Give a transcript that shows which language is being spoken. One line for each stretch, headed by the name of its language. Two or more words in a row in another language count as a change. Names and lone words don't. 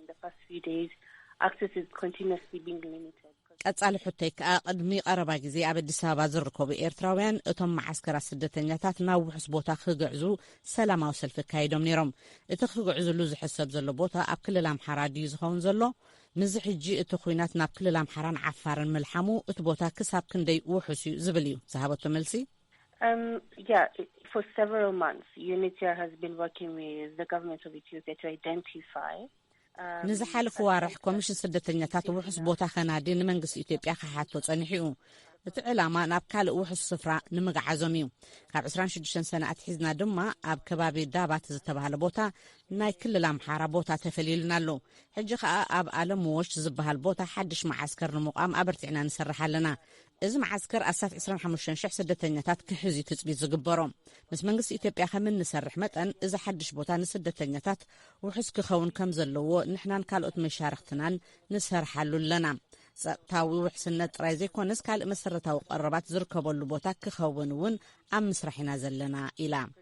Tigrinya: ቀጻሊ ሕቶይ ከዓ ቅድሚ ቀረባ ግዜ ኣብ ኣዲስ አበባ ዝርከቡ ኤርትራውያን እቶም ማዓስከራት ስደተኛታት ናብ ውሕስ ቦታ ክግዕዙ ሰላማዊ ሰልፊ ካይዶም ነይሮም። እቲ ክግዕዝሉ ዝሕሰብ ዘሎ ቦታ ኣብ ክልል ኣምሓራ ድዩ ዝኸውን ዘሎ? ምዝ ሕጂ እቲ ኩናት ናብ ክልል ኣምሓራን ዓፋርን መልሓሙ እቲ ቦታ ክሳብ ክንደይ ውሕስ እዩ ዝብል እዩ ዝሃበቶ መልሲ።
English: For several months, UNHCR has been working with the government of Ethiopia to identify
Tigrinya: ንዝሓለፈ ዋርሕ ኮሚሽን ስደተኛታት ውሕስ ቦታ ከናዲ ንመንግስቲ ኢትዮጵያ ክሓቶ ጸኒሑ እዩ። እቲ ዕላማ ናብ ካልእ ውሕስ ስፍራ ንምግዓዞም እዩ። ካብ 26 ሰነ ኣትሒዝና ድማ ኣብ ከባቢ ዳባት ዝተባሃለ ቦታ ናይ ክልል ኣምሓራ ቦታ ተፈልዩልና ኣሎ። ሕጂ ከዓ ኣብ ዓለም ወሽ ዝበሃል ቦታ ሓድሽ ማዓስከር ንምቋም ኣበርቲዕና ንሰርሕ ኣለና። እዚ ማዓስከር ኣሳት 25,000 ስደተኛታት ክሕዙ ትጽቢት ዝግበሮም ምስ መንግስቲ ኢትዮጵያ ከም እንሰርሕ መጠን እዚ ሓድሽ ቦታ ንስደተኛታት ውሕስ ክኸውን ከም ዘለዎ ንሕናን ካልኦት መሻርክትናን ንሰርሓሉ ኣለና። ጸጥታዊ ውሕስነት ጥራይ ዘይኮነስ ካልእ መሰረታዊ ቀረባት ዝርከበሉ ቦታ ክኸውን እውን ኣብ ምስራሕ ኢና ዘለና ኢላ።